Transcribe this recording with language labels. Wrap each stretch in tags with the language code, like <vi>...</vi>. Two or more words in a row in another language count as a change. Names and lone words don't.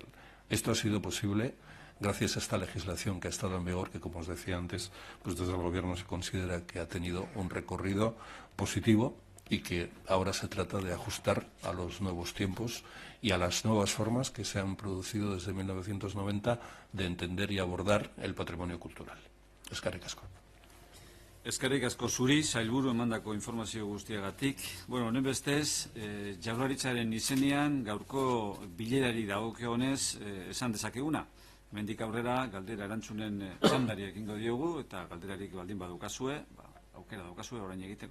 <es>Esto ha sido posible gracias a esta legislación que ha estado en vigor, que, como os decía antes, pues desde el Gobierno se considera que ha tenido un recorrido positivo y que ahora se trata de ajustar a los nuevos tiempos y a las nuevas formas que se han producido desde 1990 de entender y abordar el patrimonio cultural.</es> <eu>Eskerrik asko. Eskerrik asko zuri, sailburu emandako informazio guztiagatik. Bueno, honen bestez, Jaurlaritzaren izenean gaurko bilerari dagokionez esan dezakeguna. Mendik aurrera, galdera erantzunen txandari ekingo diogu, eta galderarik baldin badukazue, aukera daukazue orain egiteko.</eu>